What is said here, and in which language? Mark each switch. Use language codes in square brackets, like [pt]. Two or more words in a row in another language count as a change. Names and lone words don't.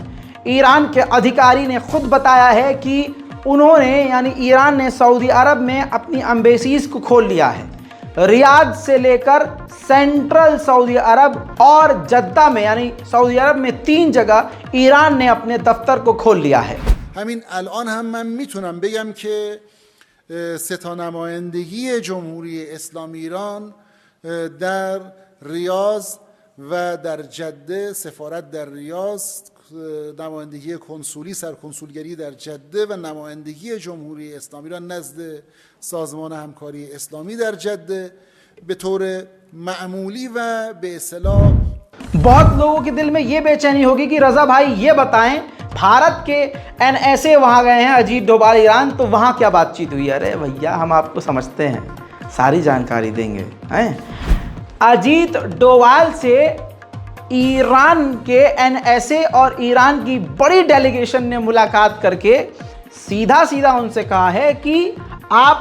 [hi] ईरान के अधिकारी ने खुद बताया है कि उन्होंने, यानी ईरान ने सऊदी अरब में अपनी एम्बेसीज को खोल लिया है। रियाद से लेकर सेंट्रल सऊदी अरब और जद्दा में, यानी सऊदी अरब में 3 जगह ईरान ने अपने दफ्तर को खोल लिया है। [fa] همین الان هم من میتونم بگم که ستا نمایندگی جمهوری اسلامی ایران در ریاض و در جده، سفارت در ریاض، نمایندگی کنسولی سرکنسولگری در جده و نمایندگی جمهوری اسلامی را نزد سازمان همکاری اسلامی در جده به طور معمولی و به اصطلاح [hi] बहुत लोगों के दिल में ये बेचैनी होगी कि रजा भाई ये बताएं, भारत के एनएसए वहां गए हैं, अजीत डोभाल ईरान, तो वहां क्या बातचीत हुई? अरे भैया हम आपको समझते हैं, सारी जानकारी देंगे हैं। अजीत डोभाल से ईरान के एनएसए और ईरान की बड़ी डेलीगेशन ने मुलाकात करके सीधा सीधा उनसे कहा है कि आप